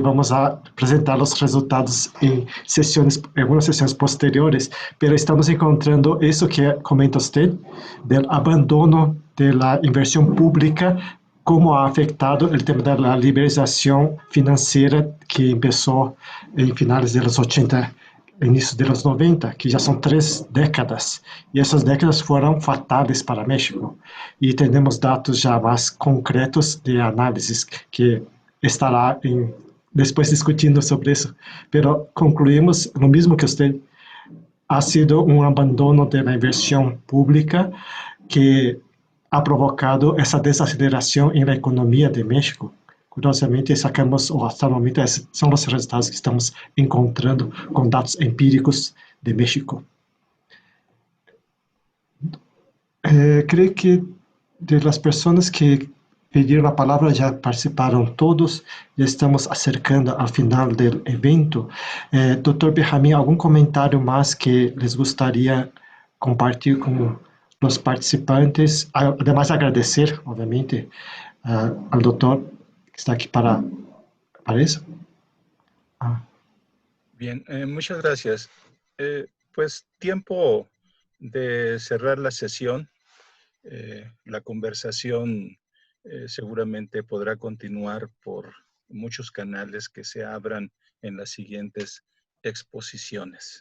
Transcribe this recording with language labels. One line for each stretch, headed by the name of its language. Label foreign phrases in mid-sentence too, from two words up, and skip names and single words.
Spanish: vamos a presentar los resultados en algunas sesiones posteriores, pero estamos encontrando eso que comenta usted, del abandono de la inversión pública, cómo ha afectado el tema de la liberalización financiera que empezó en finales de los 80,
Portuguese: início
Spanish: de los
Portuguese: 90, que já são 3 décadas, e essas décadas foram fatais para México. E temos dados já mais concretos de análises que estará depois discutindo sobre isso. Pero concluímos lo mesmo que você,
Spanish: ha sido
Portuguese: um abandono da
Spanish: inversión pública
Portuguese: que
Spanish: ha provocado
Portuguese: essa desaceleração na economia de México. Curiosamente, sacamos, ou hasta o momento, são os resultados que estamos encontrando com dados empíricos de México. Creio que
Spanish: de las
Portuguese: pessoas que pediram a palavra já participaram todos, já estamos acercando ao final do evento. Dr. Benjamín, algum comentário mais que les gostaria compartilhar com os participantes?
Spanish: Además, agradecer, obviamente,
Portuguese: ao doutor
Spanish: que está aquí para eso. Bien, muchas gracias. Pues tiempo de cerrar la sesión. La conversación seguramente podrá continuar por muchos canales que se abran en las siguientes exposiciones.